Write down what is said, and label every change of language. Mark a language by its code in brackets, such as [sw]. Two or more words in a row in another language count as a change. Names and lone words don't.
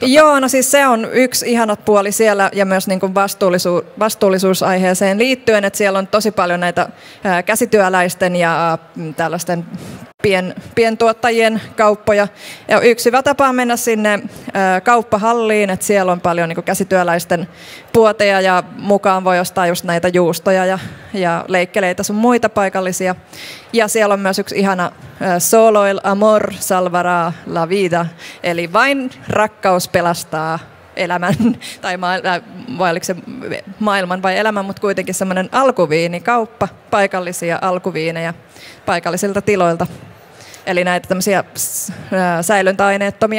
[fi] Joo, no siis se on yksi ihanat puoli siellä, ja myös niin kuin vastuullisuusaiheeseen liittyen, että siellä on tosi paljon näitä käsityöläisten ja tällaisten pientuottajien kauppoja. Ja yksi hyvä tapa on mennä sinne kauppahalliin, että siellä on paljon niin kuin käsityöläisten puoteja, ja mukaan voi ostaa just näitä juustoja ja leikkeleitä sun muita paikallisia. Ja siellä on myös yksi ihana [es] Solo el amor salvará la vida, [fi] eli vain rakkaus pelastaa elämän, tai vai oliko se maailman vai elämän, mutta kuitenkin semmoinen alkuviinikauppa, paikallisia alkuviinejä paikallisilta tiloilta. Eli näitä tämmöisiä säilöntäaineettomia.